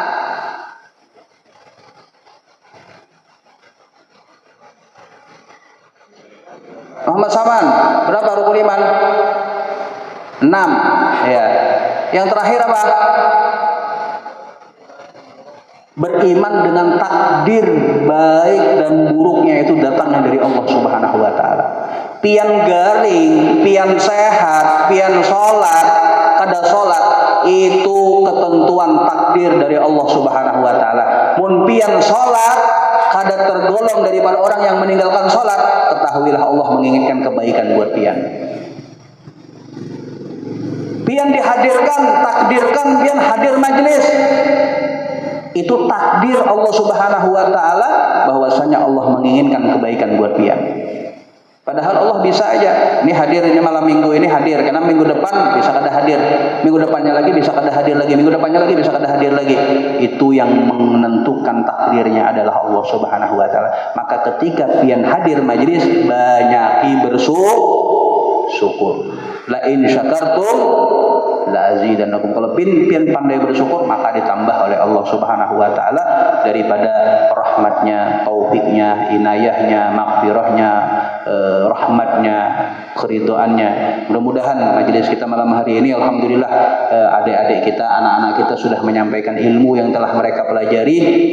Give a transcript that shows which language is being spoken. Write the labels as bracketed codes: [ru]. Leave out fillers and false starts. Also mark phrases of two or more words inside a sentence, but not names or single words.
[id] Muhammad Saman, berapa rukun iman? 6. Ya. Yang terakhir apa? Beriman dengan takdir baik dan buruknya itu datangnya dari Allah [ar] سبحانه وتعالى. [bjn] Pian garing, pian sehat, pian salat, kada salat itu ketentuan takdir dari Allah [ar] سبحانه وتعالى. [id] Mun pian salat kada tergolong daripada orang yang meninggalkan salat, ketahuilah Allah menginginkan kebaikan buat pian. Pian dihadirkan, takdirkan pian hadir majelis. Itu takdir Allah [ar] سبحانه وتعالى [id] bahwasanya Allah menginginkan kebaikan buat pian. Padahal Allah bisa aja, ini hadirnya malam minggu ini hadir, karena minggu depan bisa kada hadir, minggu depannya lagi bisa kada hadir lagi, minggu depannya lagi bisa kada hadir lagi. Itu yang menentukan takdirnya adalah Allah [ar] سبحانه وتعالى. [id] Maka ketika pian hadir majelis, banyaki bersyukur. [ar] لئن شكرتم لأزيدنكم. [id] Kalau pian pandai bersyukur, maka ditambah oleh Allah [ar] سبحانه وتعالى [id] daripada rahmatnya, taufiknya, inayahnya, maghfirahnya, rahmatnya, keridhaannya. Mudah-mudahan majelis kita malam hari ini alhamdulillah adik-adik kita, anak-anak kita sudah menyampaikan ilmu yang telah mereka pelajari.